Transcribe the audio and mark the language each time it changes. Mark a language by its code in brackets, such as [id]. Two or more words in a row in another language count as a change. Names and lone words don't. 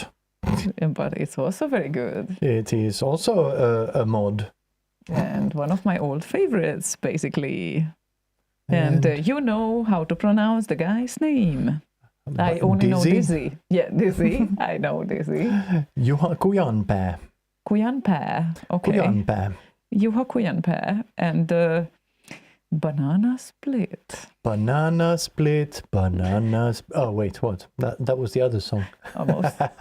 [en] but it's also very good. It is also a mod. And one of my old favorites, basically. And you know how to pronounce the guy's name. I only know Dizzy. Yeah, Dizzy. I know Dizzy. Juha Kujanpää. Kujanpää. Okay. Kujanpää. Juha Kujanpää. And Banana Split. Banana Split. Bananas. Oh, wait, what? That was the other song. Almost.